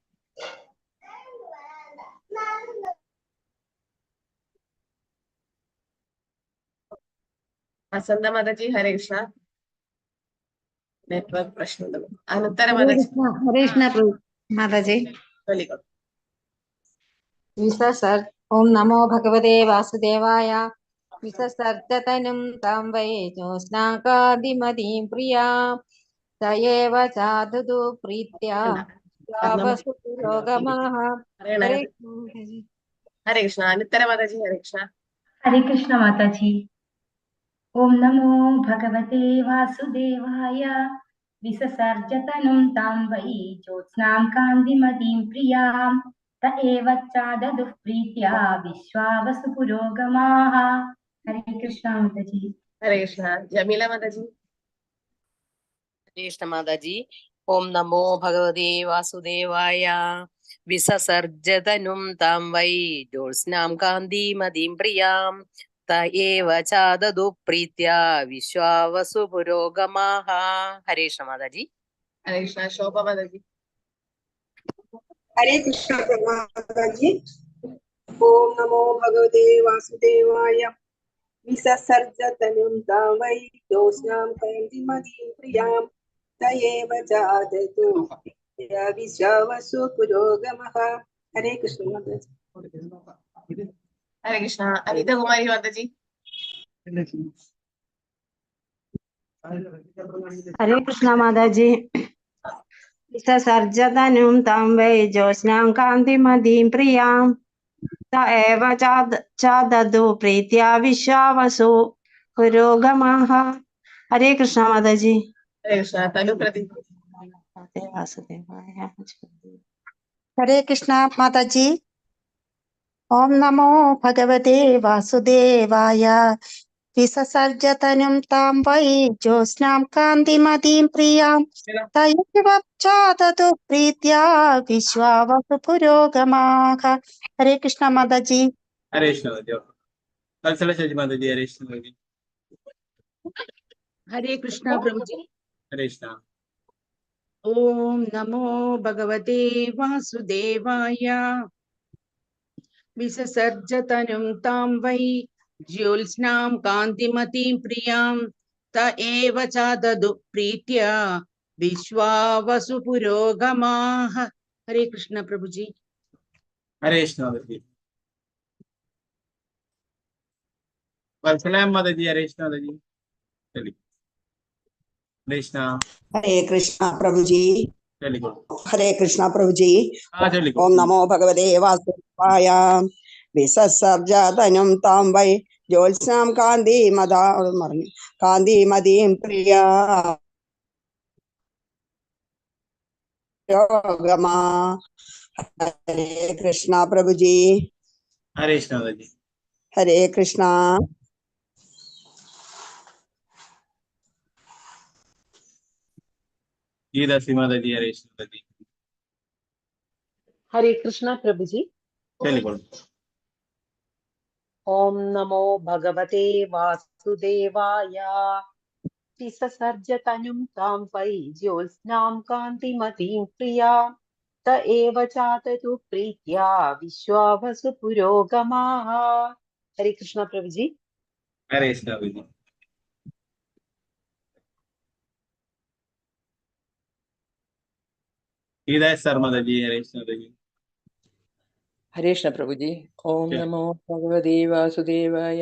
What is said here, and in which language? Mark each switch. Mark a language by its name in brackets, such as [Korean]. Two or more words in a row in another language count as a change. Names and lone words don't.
[Hindi] वसंत माताजी। हरे कृष्ण। नेटवर्क प्रश्न अनंतर हरे माताजी। कृष्ण माताजी। [Sanskrit] ओम नमो भगवते वासुदेवाय। विससर्जतनुं तां वै ज्योत्स्नां कान्तिमतीं प्रियां त एव च ददौ प्रीत्या विश्वावसु पुरोगमाः। [Hindi] हरे कृष्ण माताजी। हरे कृष्ण। अनंतर माताजी। हरे कृष्ण। हरे कृष्ण माताजी। [Sanskrit] ओम नमो भगवते वासुदेवाय। विससर्जतनुं तां वै ज्योत्स्नां कान्तिमतीं प्रियां त एव च ददुः प्रीत्या विश्वावसु पुरोगमाः। [Hindi] हरे कृष्ण माताजी। हरे कृष्ण। जमीला माताजी। हरे कृष्ण माताजी। [Sanskrit] ओम नमो भगवते वासुदेवाय। विससर्जतनुं तां वै ज्योत्स्नां कान्तिमतीं प्रियां त एव च ददुः प्रीत्या विश्वावसु पुरोगमाः। [Hindi] हरे कृष्ण माताजी। हरे कृष्ण। शोभा माताजी। हरे कृष्ण माताजी। [Sanskrit] ओम नमो भगवते वासुदेवाय। विससर्जतनुं तां वै ज्योत्स्नां कान्तिमतीं प्रियां त एव च ददौ विश्वावसु पुरोगमः। [Hindi] हरे कृष्ण माताजी। हरे कृष्ण। अनिता कुमारी माताजी। हरे कृष्ण माताजी। [Sanskrit] विससर्जतनुं तां वै ज्योत्स्नां कान्तिमतीं प्रियां त एव च ददौ प्रीत्या विश्वावसु पुरोगमाः। [Hindi] हरे कृष्ण माताजी। हरे कृष्ण। तनु प्रदीप। हरे कृष्ण माताजी। [Sanskrit] ओम नमो भगवते वासुदेवाय। विससर्जतनुं तां वै ज्योत्स्नां कान्तिमतीं प्रियां त एव च ददौ प्रीत्या विश्वावसु पुरोगमाः। [Hindi] हरे कृष्ण माताजी। हरे कृष्ण माताजी। वत्सला शजी माताजी। हरे कृष्ण माताजी। हरे कृष्ण प्रभु जी। हरे कृष्ण। [Sanskrit] ओम नमो भगवते वासुदेवाय। विससर्जतनुं तां वै ज्योत्स्नां कान्तिमतीं प्रियां त एव च ददौ प्रीत्या विश्वावसु पुरोगमाः। [Hindi] हरे कृष्ण प्रभु जी। हरे कृष्ण माताजी। वत्सला माताजी। हरे कृष्ण माताजी। चलिए। हरे कृष्ण। हरे कृष्ण प्रभु जी। चलिए। हरे कृष्ण प्रभु जी। हाँ चलिए। [Sanskrit] ओम नमो भगवते वासुदेवाय। विससर्जतनुं तां वै ജ്യോത്സ്നാം കാന്തി മതാ മറന്നു കാന്തിമതീം പ്രിയാ യോഗമാ. [Malayalam] ഹരേ കൃഷ്ണ പ്രഭുജി. ഹരേ കൃഷ്ണ മാതാജി. ഹരേ കൃഷ്ണ. ഗീതാസി മാതാജി. ഹരേ കൃഷ്ണ മാതാജി. ഹരേ കൃഷ്ണ പ്രഭുജി. ചൊല്ലിക്കോളൂ. [Sanskrit] ഓം നമോ ഭഗവതേ വാസുദേവായ. വിസസർജതനും താം വൈ ജ്യോത്സ്നാം കാന്തിമതീം പ്രിയാം त एव चाततु प्रीत्या विश्वावसु पुरोगमाः. [Hindi] हरे कृष्ण प्रभुजी. हरे कृष्ण प्रभुजी. हृदय शर्मा जी. हरे कृष्ण प्रभुजी. हरे कृष्ण प्रभुजी. [Sanskrit] ओम नमो भगवते वासुदेवाय.